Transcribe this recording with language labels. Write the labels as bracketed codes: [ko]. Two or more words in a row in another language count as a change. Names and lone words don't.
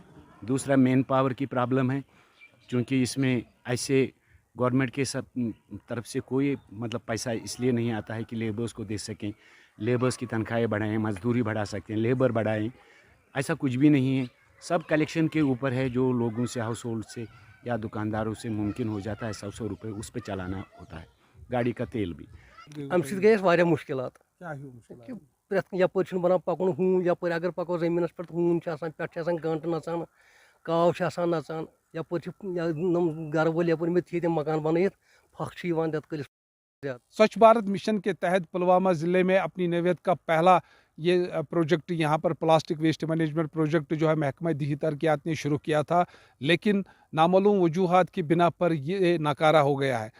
[hi] दूसरा [en] man power [hi] की प्रॉब्लम है, क्योंकि इसमें ऐसे गवर्नमेंट के सब तरफ से कोई मतलब पैसा इसलिए नहीं आता है कि लेबर्स को दे सकें, लेबर्स की तनख्वाहें बढ़ाएं, मजदूरी बढ़ा सकते हैं, लेबर बढ़ाएं, ऐसा कुछ भी नहीं है। सब कलेक्शन के ऊपर है, जो लोगों से, [en] household [hi] से या दुकानदारों से मुमकिन हो जाता है। 100 रुपये उस पर चलाना होता है, गाड़ी का तेल भी। [ks] अम गए वारिया मुश्किलात प्रेथ यपर बना पकुन हून यपर अगर पको जमीनस पे हून पे गंट नचान काव नचान यपर घर वोल यपर में थी मकान बनत फख कलिस। [hi] स्वच्छ भारत मिशन के तहत पुलवामा ज़िले में अपनी नैवियत का पहला ये प्रोजेक्ट यहाँ पर [en] plastic waste management project [hi] जो है महकमा दीही तरक्यात ने शुरू किया था, लेकिन नामालूम वजूहात की बिना पर ये नाकारा हो गया है।